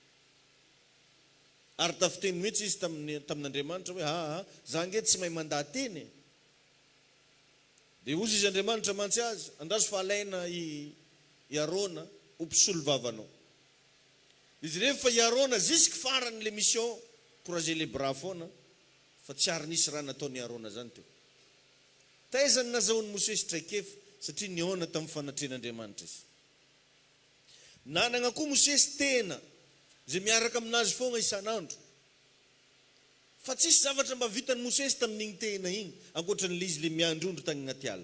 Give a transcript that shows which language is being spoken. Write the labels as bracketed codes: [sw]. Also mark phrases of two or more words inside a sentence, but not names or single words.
[mg] Ary tafiteny mihitsy izy tamin'Andriamanitra hoe za nge tsy mahay mandahateny. Dia ozy izy Andriamanitra mantsy azy, andazo fa alaina i Arona ho mpisolo vavanao. Izy rehefa i Arona jusque farany [fr] le mission croiser les bras [mg] foana fa tsy ary nisy raha nataony Arona zany teo. Taizany nazahoan'ny Mosesy traikefa satria niona tamin'ny fanatrehan'Andriamanitra izy. Nanana koa Mosesy tena zay miaraka aminazy foana isan'andro. Fa tsisy zavatra mba vitan'ny Mosesy tamin'igny tena igny ankoatran'le izy le miandrondro tagny agnaty ala.